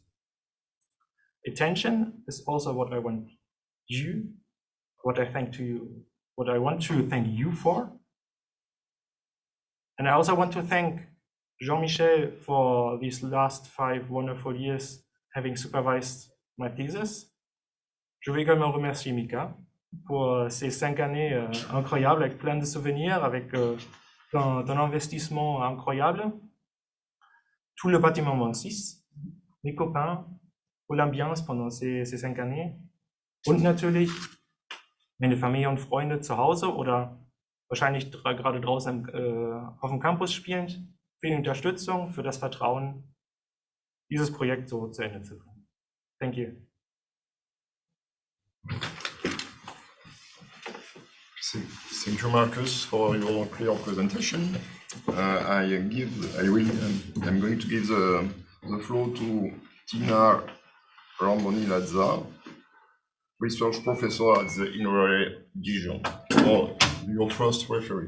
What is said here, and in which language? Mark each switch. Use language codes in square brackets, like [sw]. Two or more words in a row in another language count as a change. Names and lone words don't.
[en] Attention is also what I want you, what I want to thank you for. And I also want to thank Jean-Michel for these last 5 wonderful years having supervised my thesis. [fr] Je veux également remercier Mika pour ces 5 années incroyables avec plein de souvenirs, avec un investissement incroyable. Tout le bâtiment 26, mes copains, pour l'ambiance pendant ces 5 années. [de] Und natürlich meine Familie und Freunde zu Hause oder wahrscheinlich gerade draußen auf dem Campus spielend, für die Unterstützung, für das Vertrauen, dieses Projekt so zu Ende zu bringen. [en] Thank you. Thank you, Marcus, for your clear presentation. I'm going to give the floor to Tina Ramboni-Lazza, research professor at the University Dijon, for your first referee.